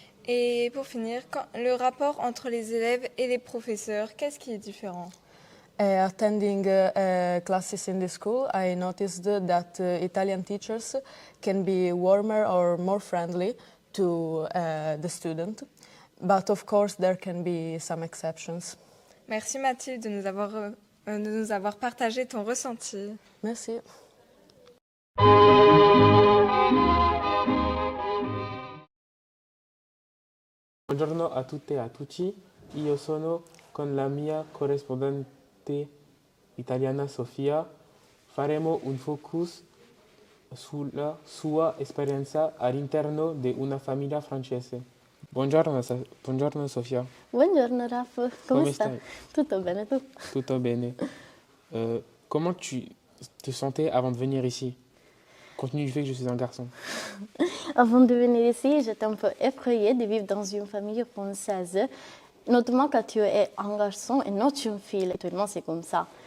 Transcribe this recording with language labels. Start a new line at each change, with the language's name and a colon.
French: Et pour finir, le rapport entre les élèves et les professeurs, qu'est-ce qui est différent?
English: Attending classes in the school, I noticed that Italian teachers can be warmer or more friendly to the student, but of course there can be some exceptions.
French: Merci Mathilde de nous avoir partagé ton ressenti. Merci.
Italian: Buongiorno a tutte e a tutti, io sono con la mia corrispondente italiana Sofia. Faremo un focus sulla sua esperienza all'interno di una famiglia francese. Buongiorno Sofia. Buongiorno Raf, come stai? stai? Tutto bene, tu? Tutto bene.
French: Comment tu te sentais avant de venir ici, compte tenu du fait que je suis un garçon? Avant de venir ici, j'étais un peu effrayée de vivre dans une famille française, notamment quand tu es un garçon et non une fille. Actuellement, c'est comme ça.